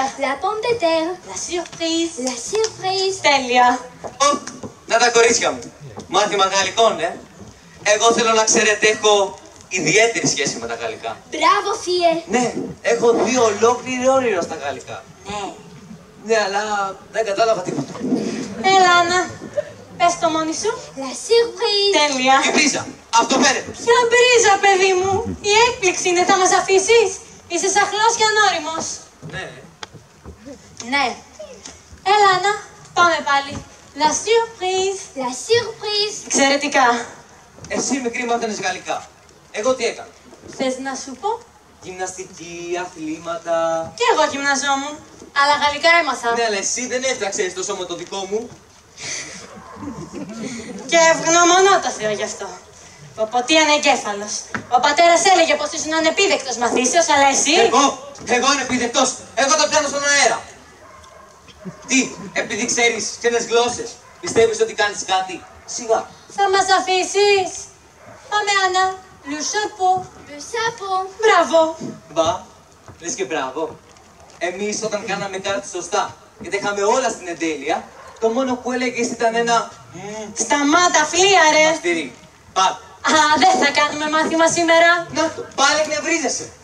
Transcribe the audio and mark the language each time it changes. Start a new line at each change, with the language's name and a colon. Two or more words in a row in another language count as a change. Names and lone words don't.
French: La pomme de terre. La surprise. La surprise.
Greek: Τέλεια. Να τα κορίτσια μου. Μάθημα γαλλικών, Εγώ θέλω να ξέρετε, έχω ιδιαίτερη σχέση με τα γαλλικά. Μπράβο, Φιέ. Ναι, έχω δει ολόκληρη όνειρο στα γαλλικά. Ναι. Ναι, αλλά δεν κατάλαβα τίποτα. Έλα, Άννα. Πες το μόνη σου.
French: La surprise.
Greek: Τέλεια. Η πρίζα, αυτό φαίνεται. Ποια μπρίζα, παιδί μου. Η έκπληξη είναι, θα μας αφήσεις. Είσαι σαχλός και ανώριμος. Ναι. Ναι. Έλα, Άννα. Πάμε πάλι.
French: La surprise. La surprise.
Greek: Εξαιρετικά. Εσύ μικρή μάθαινες γαλλικά. Εγώ τι έκανα. Θες να σου πω. Γυμναστική, αθλήματα. Κι εγώ γυμναζόμουν. Αλλά γαλλικά έμαθα. Ναι, αλλά εσύ δεν έφταξες το σώμα το δικό μου. Και ευγνωμονώ το Θεό γι' αυτό. Ποποτή ανεγκέφαλος. Ο πατέρας έλεγε πως ήσουν ανεπίδεκτος μαθήσεως, αλλά εσύ... Εγώ ανεπίδεκτος. Εγώ το πιάνω στον αέρα. Τι, επειδή ξέρεις ξένες γλώσσες, πιστεύεις ότι κάνεις κάτι. Σιγά. Θα μας αφήσεις. Πάμε, Άννα.
French: Le chapeau. Le chapeau.
Greek: Μπράβο. Μπα, λες και μπράβο. Εμείς όταν κάναμε κάτι σωστά και τα είχαμε όλα στην εντέλεια, το μόνο που έλεγες ήταν ένα Σταμάτα, φλίαρε. μαστήρι. Πάλι. Α, δεν θα κάνουμε μάθημα σήμερα. Να το, πάλι εκνευρίζεσαι.